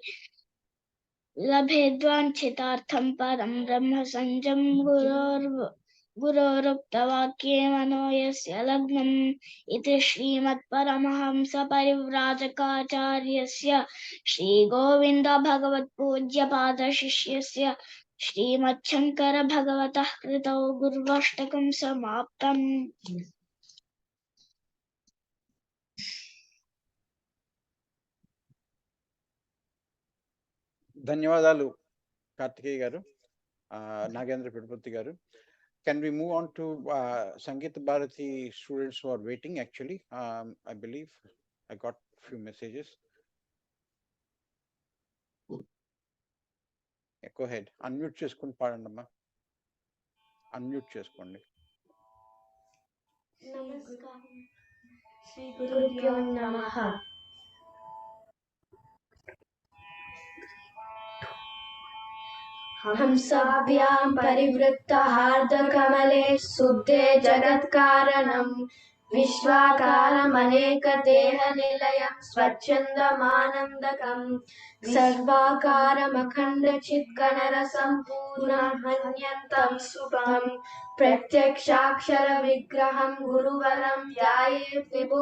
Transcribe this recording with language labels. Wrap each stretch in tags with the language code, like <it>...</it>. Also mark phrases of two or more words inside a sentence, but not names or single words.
<sa>लभेद्वाञ्छितार्थं परं ब्रह्म संजं गुरोरुक्तवाक्ये मनो यस्य लग्नम् इति श्रीमत्परमहंसपरिव्राजकाचार्यस्य श्रीगोविन्द भगवत्पूज्यपादशिष्यस्य श्रीमच्छङ्कर भगवतः कृतौ गुर्वष्टकं समाप्तम्</sa> <te>ధన్యవాదాలు కార్తికేయ గారు, నాగేంద్ర పిడపతి గారు.</te> <en>Can we move on to Sangeeta Bharati students who are waiting? Actually, I believe I got few messages. Yeah, go ahead.</en> <te>Unmute చేసుకొని పాడండి అమ్మా. Unmute చేసుకోండి. నమస్కారం</te> <sa>శ్రీ గురుభ్యో నమః. हंसाभ्यां परिवृत्तहार्दकमले शुद्धे जगत्कारणं विश्वाकारमनेकदेहनिलयं स्वच्छन्दमानन्दकं सर्वाकारमखण्डचित्कणरसं पूर्णमन्यन्तं सुखं प्रत्यक्षाक्षरविग्रहं गुरुवरं ध्यायेत् विभुं</sa>